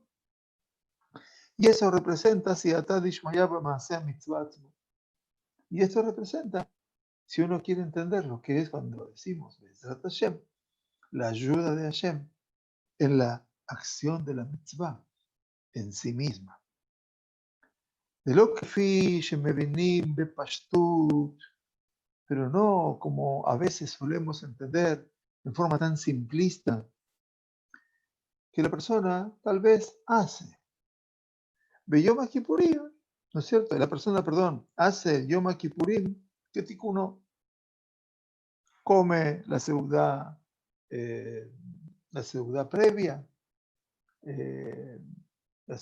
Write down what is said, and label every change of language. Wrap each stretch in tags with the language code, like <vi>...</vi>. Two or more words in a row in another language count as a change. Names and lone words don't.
<es>Y eso representa, y esto representa, si uno quiere entender lo que es cuando decimos</es> <he>בעזרת השם,</he> <es>la ayuda de Hashem en la acción de la mitzvah en sí misma. De lo que fi</es> <he>שמבינים בפשטות,</he> <es>pero no como a veces solemos entender en forma tan simplista, que la persona tal vez hace. Ve Yom Kippurim, ¿no es cierto? La persona, perdón, hace Yom Kippurim, que uno come la seudá previa, la</es>